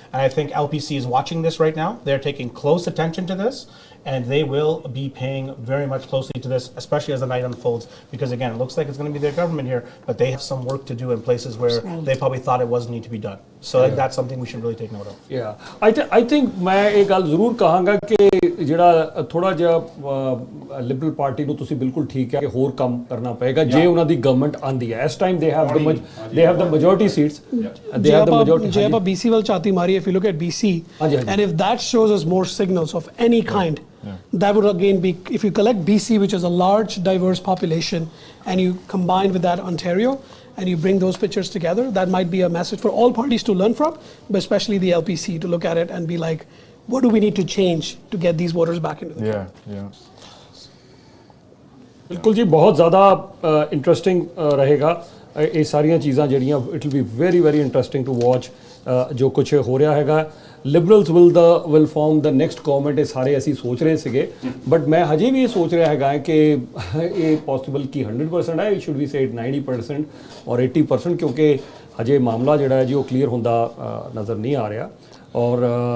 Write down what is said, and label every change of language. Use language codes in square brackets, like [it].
[en] And I think LPC is watching this right now. They're taking close attention to this. And they will be paying very much closely to this, especially as the night unfolds. Because again, it looks like it's going to be their government here, but they have some work to do in places where they probably thought it wasn't need to be done. So like, that's something we should really take note of. Yeah, I think [pa] मैं एक गल जरूर कहांगा कि ਜਿਹੜਾ ਥੋੜਾ ਜਿਹਾ Liberal party ਨੂੰ ਤੁਸੀਂ ਬਿਲਕੁਲ ਠੀਕ ਹੈ ਕਿ ਹੋਰ ਕੰਮ ਕਰਨਾ ਪਏਗਾ ਜੇ ਉਹਨਾਂ ਦੀ ਗਵਰਨਮੈਂਟ ਆਂਦੀ ਹੈ ਇਸ time [en] they have the majority [pa] seats they have the majority ਜੇ ਆਪਾਂ BC ਵੱਲ ਚਾਤੀ ਮਾਰੀ [en] if you look at BC and if that shows us more signals of any kind that would again be if you collect BC which is a large diverse population and you combine with that Ontario and you bring those pictures together that might be a message for all parties to learn from but especially the LPC to look at it and be like what do we need to change to get these voters back into the game? [pa] ਬਿਲਕੁਲ ਜੀ ਬਹੁਤ ਜ਼ਿਆਦਾ interesting ਰਹੇਗਾ ਇਹ ਸਾਰੀਆਂ ਚੀਜ਼ਾਂ ਜਿਹੜੀਆਂ [en] it will be very very interesting to watch [pa] ਜੋ ਕੁਝ ਹੋ ਰਿਹਾ ਹੈਗਾ [en] liberals will form the next government [pa] ਇਹ ਸਾਰੇ ਅਸੀਂ ਸੋਚ ਰਹੇ ਸੀਗੇ ਬਟ ਮੈਂ ਹਜੇ ਵੀ ਇਹ ਸੋਚ ਰਿਹਾ ਹੈਗਾ ਕਿ ਇਹ ਪੋਸੀਬਲ ਕੀ 100% ਹੈ [en] it should be said [pa] 90% ਔਰ 80% ਕਿਉਂਕਿ ਹਜੇ ਮਾਮਲਾ ਜਿਹੜਾ ਹੈ ਜੀ ਉਹ ਕਲੀਅਰ ਹੁੰਦਾ ਨਜ਼ਰ ਨਹੀਂ ਆ ਰਿਹਾ ਔਰ